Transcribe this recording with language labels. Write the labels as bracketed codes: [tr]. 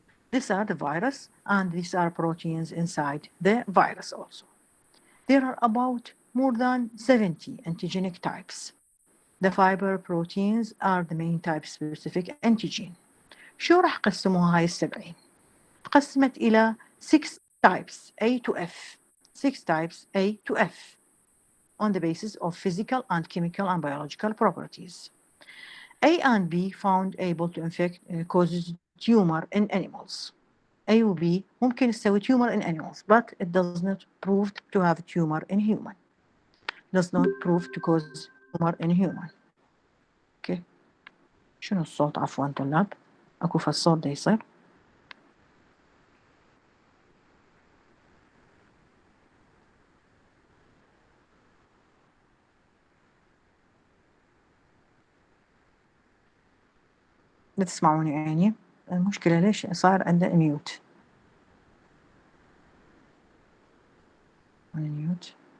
[en] These are the virus, and these are proteins inside the virus also. There are about more than 70 antigenic types. The fiber proteins are the main type-specific antigen. [ar] شو راح قسموها هاي السبعين؟ قسمت إلى [en] 6 types A to F. 6 types A to F on the basis of physical and chemical and biological properties. A and B found able to infect causes tumor in animals. [ar] A و B ممكن تسوي [en] tumor in animals, but it does not prove to have tumor in human. Does not prove to cause tumor in human. Okay. [ar] شنو الصوت عفوا طلاب؟ اكو فالصوت ده يصير؟ لا تسمعوني يعني؟ المشكلة ليش صار عنده ميوت؟ ميوت.